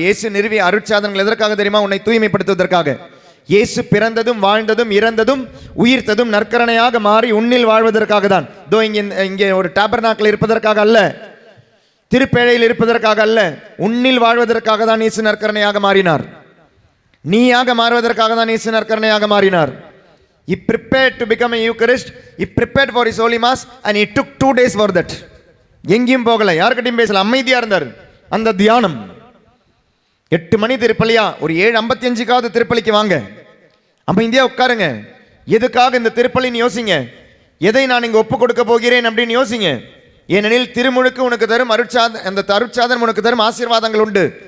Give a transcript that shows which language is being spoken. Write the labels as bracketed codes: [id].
[ta] இயேசு நிறுவிய அருட்சாதனங்கள் எதற்காக தெரியுமா? உன்னை தூய்மைப்படுத்துவதற்காக. இயேசு பிறந்ததும் வாழ்ந்ததும் இறந்ததும் உயிர்த்ததும் நற்கரணையாக மாறி உன்னில் வாழ்வதற்காக தான். இங்கே ஒரு டாபர்நாக்கில் இருப்பதற்காக அல்ல, திருப்பேழையில் இருப்பதற்காக அல்ல, உன்னில் வாழ்வதற்காக தான் இயேசு நற்கரணையாக மாறினார். நீயாக மாறுவதற்காக தான் இயேசு நற்கரணையாக மாறினார். [en] He prepared to become a Eucharist. He prepared for his Holy Mass and he took 2 days for that. [ta] எங்கேயும் போகல, யார்கிட்டையும் பேசல, அமைதியா இருந்தார். அந்த தியானம் 8 மணி திருப்பலியா, ஒரு 7:55க்காவது திருப்பலிக்கு வாங்க, அமைதியா உட்காருங்க. எதுக்காக இந்த திருப்பலின்னு யோசிங்க, எதை நான் இங்க ஒப்பு கொடுக்க போகிறேன் அப்படின்னு யோசிங்க. ஏனெனில் திருமுழுக்கு உனக்கு தரும் அந்த அருட்சாதனம் உனக்கு தரும் ஆசீர்வாதங்கள் உண்டு.